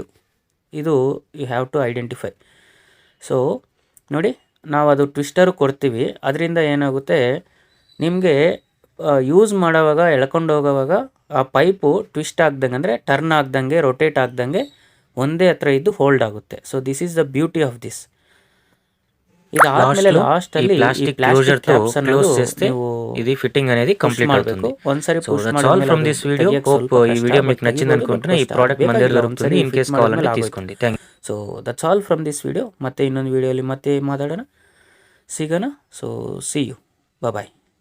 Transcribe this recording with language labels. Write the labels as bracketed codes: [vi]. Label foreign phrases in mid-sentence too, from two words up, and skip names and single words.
[kn] ಇದು [en] you have to identify. [kn] ಸೊ ನೋಡಿ, ನಾವು ಅದು ಟ್ವಿಸ್ಟರು ಕೊಡ್ತೀವಿ. ಅದರಿಂದ ಏನಾಗುತ್ತೆ, ನಿಮಗೆ ಯೂಸ್ ಮಾಡೋವಾಗ ಎಳ್ಕೊಂಡು ಹೋಗೋವಾಗ ಆ ಪೈಪು ಟ್ವಿಸ್ಟ್ ಆಗ್ದಂಗೆ, ಅಂದರೆ ಟರ್ನ್ ಆಗ್ದಂಗೆ, ರೊಟೇಟ್ ಆಗ್ದಂಗೆ ಒಂದೇ ಹತ್ರ ಇದ್ದು ಹೋಲ್ಡ್ ಆಗುತ್ತೆ. [en] So this is the beauty of this. [kn] ಇದಾದ್ಮೇಲೆ ಲಾಸ್ಟಲ್ಲಿ [en] plastic caps [kn] ಅನ್ನೋದು [te] ఇది ఫిట్టింగ్ అనేది కంప్లీట్ అవుతుంది. [kn] ಒಂದ್ಸರಿ [en] So that's all from this video. [te] హోప్ ఈ వీడియో మీకు నచ్చింది అనుకుంటున్నా. ఈ ప్రోడక్ట్ మన దగ్గర దొరుకుతుంది. [en] in case [te] కావాలంటే తీసుకోండి. థాంక్యూ. [en] So that's all from this video. [kn] ಮತ್ತೆ ಇನ್ನೊಂದು ವಿಡಿಯೋಲಿ ಮತ್ತೆ ಮಾತಾಡೋಣ, ಸಿಗೋಣ. [en] So see you, bye.